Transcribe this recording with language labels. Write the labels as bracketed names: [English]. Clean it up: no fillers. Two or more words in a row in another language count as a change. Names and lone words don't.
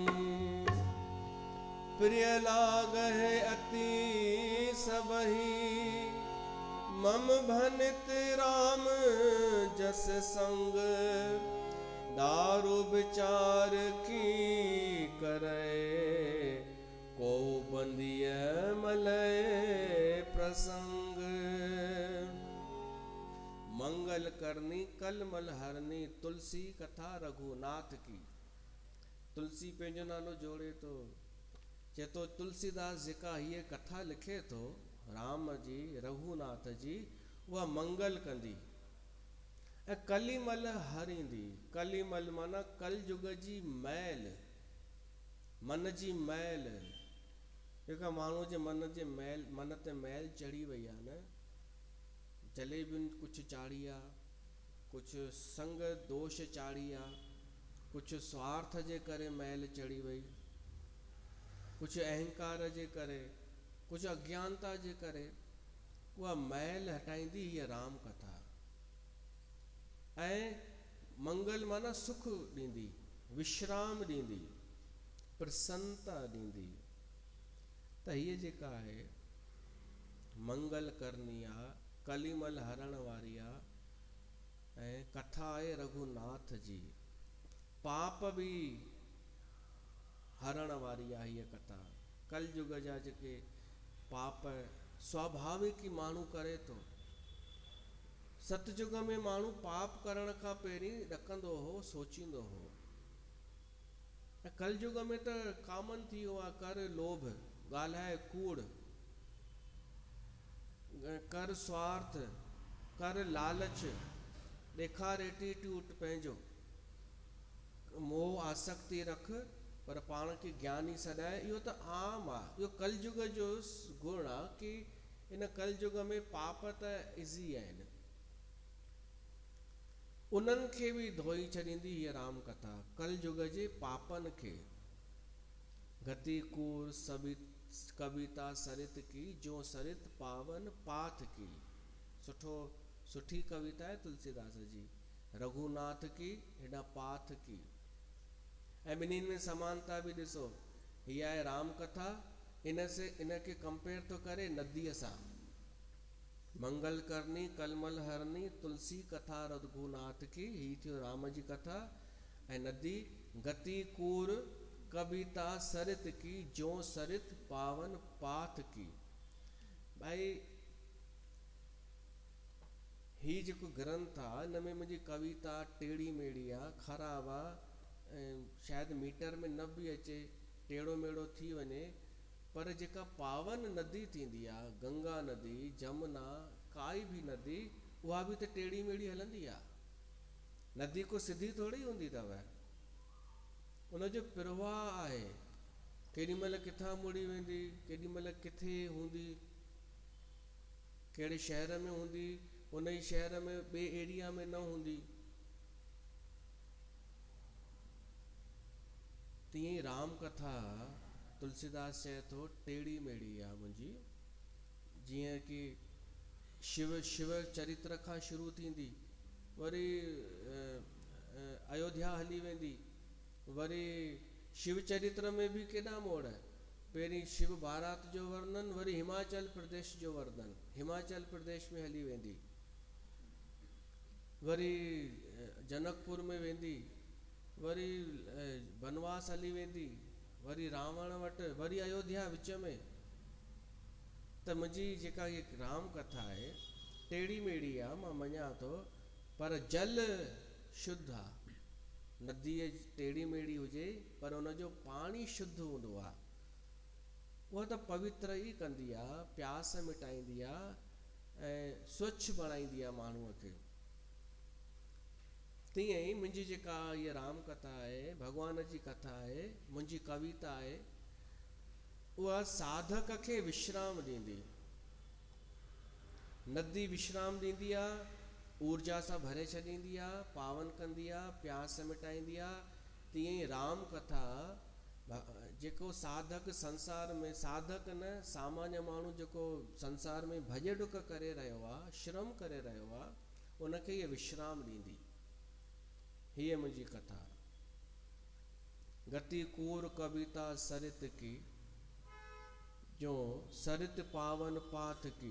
[Awadhi] प्रिय लागहि अति सबहि, मम भनित राम जस संग, दारु विचार की करे, को बंदिय मलय प्रसंग। मंगल करनी कलमल हरनी, तुलसी कथा रघुनाथ की। [Sindhi] तुलसी पंहिंजो नालो जोड़े थो, चए थो तुलसीदास जेका हीअ कथा लिखे थो राम जी रघुनाथ जी, उहा मंगल कंदी ऐं कलीमल हरींदी। कलीमल माना कलयुग जी मैल, मन जी मैल, जेका माण्हू जे मन ते मैल चढ़ी वई आहे न, जलेबियुनि कुझु चाढ़ी आहे, कुझु संग दोष चाढ़ी आहे, कुझु स्वार्थ जे करे मैल चढ़ी वई, कुझु अहंकार जे करे, कुझु अज्ञानता जे करे, उहा मैल हटाईंदी हीअ राम कथा। ऐं मंगल माना सुख ॾींदी, विश्राम ॾींदी, प्रसन्नता ॾींदी। त हीअ जेका आहे [Awadhi] मंगल करनी [Sindhi] आहे, कलिमल हरण वारी आहे, ऐं कथा आहे रघुनाथ जी। पाप भी हरण वारी आहे हीअ कथा। कलयुग जा जेके पाप स्वाभाविक ई माण्हू करे थो। सतयुग में माण्हू पाप करण खां पहिरीं ॾकंदो हो, सोचींदो हो। ऐं कलयुग में त कॉमन थी वियो आहे, कर लोभ, ॻाल्हाए कूड़, कर स्वार्थ, कर लालच, ॾेखार एटीट्यूड पंहिंजो, मोह आसक्ति रख पर पाण खे ज्ञानी सॾाए। इहो त आम आहे, इहो कलयुग जो गुण आहे कि इन कलयुग में पाप त इज़ी आहिनि। उन्हनि खे बि धोई छॾींदी हीअ राम कथा, कलयुग जे पापनि खे। [Awadhi] गति कूर कविता सरित की, जो सरित पावन पाथ की। [Sindhi] सुठी कविता है तुलसीदास जी। [Awadhi] रघुनाथ की, हेॾा पाथ की। [Sindhi] ऐं ॿिन्हिनि में समानता बि ॾिसो। हीअ आहे राम कथा, इनखे कंपेयर थो करे नदीअ सां। [Awadhi] मंगल करनी कलमल हरनी, तुलसी कथा रघुनाथ की। [Sindhi] ही थियो राम जी कथा। ऐं नदी [Awadhi] गति कूर कविता सरित की, जो सरित पावन पाथ की। [Sindhi] भाई ही जेको ग्रंथ आहे, हिन में मुंहिंजी कविता टेड़ी मेड़ी आहे, ख़राब आहे, ऐं शायदि मीटर में न बि अचे, टेड़ो मेड़ो थी वञे। पर जेका पावन नदी थींदी आहे, गंगा नदी, जमुना, काई बि नदी, उहा बि त टेड़ी मेड़ी हलंदी आहे। नदी को सिधी थोड़ी हूंदी अथव। उनजो प्रवाह आहे, केॾी महिल किथां मुड़ी वेंदी, केॾी महिल किथे हूंदी, कहिड़े शहर में हूंदी, उन ई शहर में ॿिए एरिया में न हूंदी। तीअं ई राम कथा तुलसीदास चए थो टेड़ी मेड़ी आहे मुंहिंजी। जीअं कि शिव चरित्र खां शुरू थींदी, वरी अयोध्या हली वेंदी, वरी शिव चरित्र में बि केॾा मोड़। पहिरीं शिव बारात जो वर्णन, वरी हिमाचल प्रदेश जो वर्णन, हिमाचल प्रदेश में हली वेंदी, वरी जनकपुर में वेंदी, वरी बनवास हली वेंदी, वरी रावण वटि, वरी अयोध्या विच में। त मुंहिंजी जेका ये राम कथा आहे टेड़ी मेड़ी आहे, मां मञा थो, पर जल शुद्ध आहे। नदीअ टेड़ी मेड़ी हुजे पर उनजो पाणी शुद्ध हूंदो आहे। उहा त पवित्र ई कंदी आहे, प्यास मिटाईंदी आहे ऐं स्वच्छ बणाईंदी आहे माण्हूअ खे। तीअं ई मुंहिंजी जेका हीअ राम कथा आहे, भॻवान जी कथा आहे, मुंहिंजी कविता आहे, उहा साधक खे विश्राम ॾींदी। नदी विश्राम ॾींदी आहे, ऊर्जा सां भरे छॾींदी आहे, पावन कंदी आहे, प्यास मिटाईंदी आहे। तीअं ई राम कथा जेको साधक संसार में, साधक न सामान्य माण्हू जेको संसार में भॼ डुक करे रहियो आहे, श्रम करे रहियो आहे, उनखे इहे विश्राम ॾींदी। हीअ मुंहिंजी कथा। [Awadhi] गति कूर कविता सरित की, जो सरित पावन पाथ की।